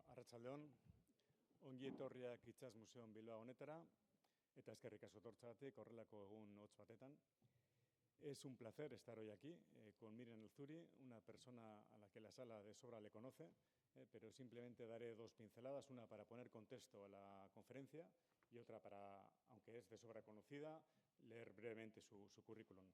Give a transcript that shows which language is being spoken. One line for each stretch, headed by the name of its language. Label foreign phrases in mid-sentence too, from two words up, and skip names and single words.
Basque: Arratsaldeon, ongi etorriak Itsas Museoan Bilbao honetara, eta eskerrik asko etortzeagatik horrelako egun hotz batetan.
Spanish: Es un placer estar hoy aquí con Miriam Alzuri, una persona a la que la sala de sobra le conoce, pero simplemente daré dos pinceladas, una para poner contexto a la conferencia y otra para, aunque es de sobra conocida, leer brevemente su currículum.